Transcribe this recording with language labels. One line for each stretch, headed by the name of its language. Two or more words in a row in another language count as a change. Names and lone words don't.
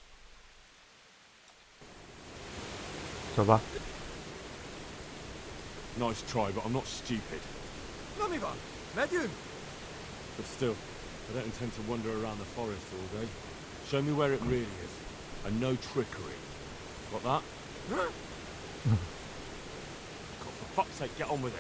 Chinese: 走吧。
English: Nice try, but I'm not stupid.
Hungarian: Na mi van? Megyünk?
English: But still, I don't intend to wander around the forest all day. Show me where it really is. And no trickery. Got that? God, for fuck's sake, get on with it.